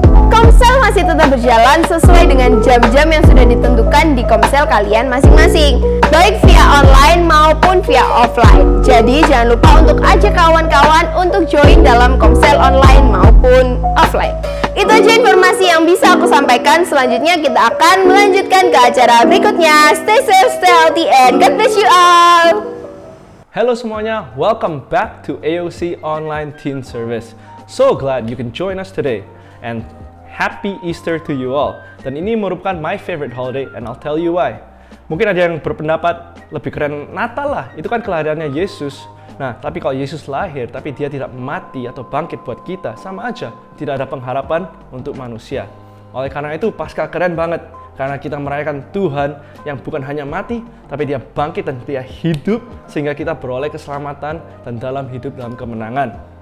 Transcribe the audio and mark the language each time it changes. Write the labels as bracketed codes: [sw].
[id] Komsel masih tetap berjalan sesuai dengan jam-jam yang sudah ditentukan di komsel kalian masing-masing, baik via online maupun via offline. Jadi jangan lupa untuk ajak kawan-kawan untuk join dalam komsel online maupun offline. Itu aja informasi yang bisa aku sampaikan. Selanjutnya kita akan melanjutkan ke acara berikutnya. [en] Stay safe, stay healthy, and God bless you all. Hello semuanya, welcome back to AOC Online Teen Service. So glad you can join us today, and happy Easter to you all. Dan ini merupakan my favorite holiday, and I'll tell you why. [id] Mungkin ada yang berpendapat lebih keren Natal lah, itu kan kelahirannya Yesus. Nah, tapi kalau Yesus lahir, tapi dia tidak mati atau bangkit buat kita, sama aja, tidak ada pengharapan untuk manusia. Oleh karena itu, Paskah keren banget, karena kita merayakan Tuhan yang bukan hanya mati, tapi dia bangkit dan dia hidup, sehingga kita beroleh keselamatan dan dalam hidup dalam kemenangan.